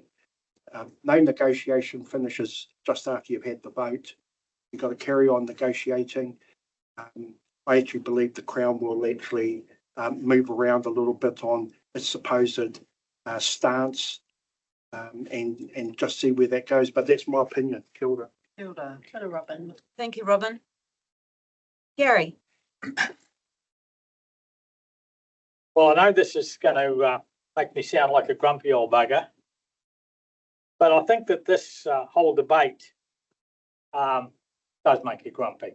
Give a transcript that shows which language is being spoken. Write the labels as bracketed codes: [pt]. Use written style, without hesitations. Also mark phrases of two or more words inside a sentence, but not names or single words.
[en] No negotiation finishes just after you've had the vote. You've got to carry on negotiating. I actually believe the Crown will actually move around a little bit on its supposed stance and just see where that goes. But that's my opinion. [mi] Kia ora. Kia ora. Kia ora, Robin. [en] Thank you, Robin. Gary. Well, I know this is going to make me sound like a grumpy old bugger, but I think that this whole debate does make you grumpy.